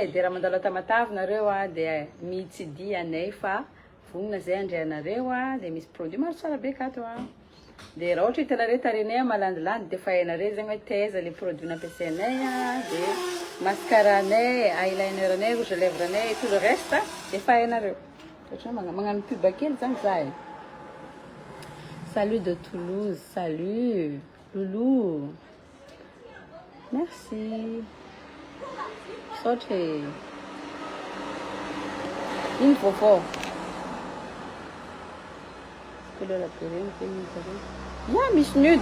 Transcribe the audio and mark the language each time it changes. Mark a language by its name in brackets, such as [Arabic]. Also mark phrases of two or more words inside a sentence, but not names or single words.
[Malagasy] De raha mandalo Tamatavy nareo de mitsidy anay fa vonina zay andrianareo de misy produit maro tsara be kato de raha ohatra hitanareo tarenay malandilandy de fa hainareo zegny hoe taiza le produit nampiasainay de mascaranay, eyelineranay, [French] rouge à lèvres-nay et tout le reste [Malagasy] de fa hainareo. Ohatra magnano pub kely zany za e. [French] Salut de Toulouse, salut Loulou. Merci. Sorte. Ino vovô. Couleur la purée, il y a Miss Nude.